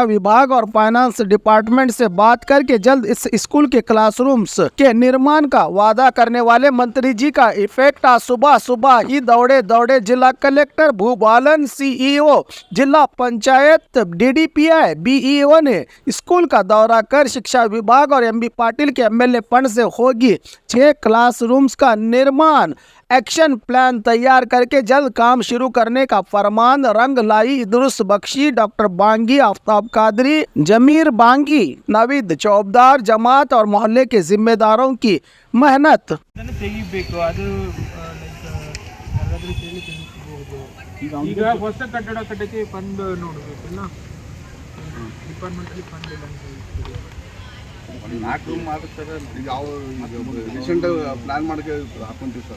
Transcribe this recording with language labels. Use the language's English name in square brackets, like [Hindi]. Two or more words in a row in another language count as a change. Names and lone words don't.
[Hindi] विभाग और [English] finance department [Hindi] से बात करके जल्द इस स्कूल के क्लासरूम्स के निर्माण का वादा करने वाले मंत्री जी का इफेक्ट आज सुबह ही दौड़े जिला कलेक्टर भूबालन, सीईओ जिला पंचायत, डीडीपीआई, बीईओ ने स्कूल का दौरा कर शिक्षा विभाग और एमबी पाटिल के [English] MLA fund [Hindi] से होगी 6 क्लासरूम्स का निर्माण, [English] action plan [Hindi] तैयार करके जल्द काम शुरू करने का फरमान। रंग लाई इदरुस बख्शी, डॉक्टर बांगी, आफ्ताब कादरी, जमीर बांगी, नवीद चौबदार, जमात और मोहल्ले के जिम्मेदारों की मेहनत। [Kannada] ಈಗ ಹೊಸ ಕಟ್ಟಡ ಕಟ್ಟಕ್ಕೆ ಫಂಡ್ ನೋಡಬೇಕಲ್ಲ, ಡಿಪಾರ್ಟ್ಮೆಂಟಲ್ಲಿ ಫಂಡ್ ಇಲ್ಲ ಅಂತ ಹೇಳ್ತೀವಿ. 4 ರೂಮ್ ಮಾಡ್ತಾರೆ ಈಗ ಯಾವ [English] recent plan [Kannada] ಮಾಡಕ್ಕೆ ಹಾಕೊಂತೀವಿ ಸರ್.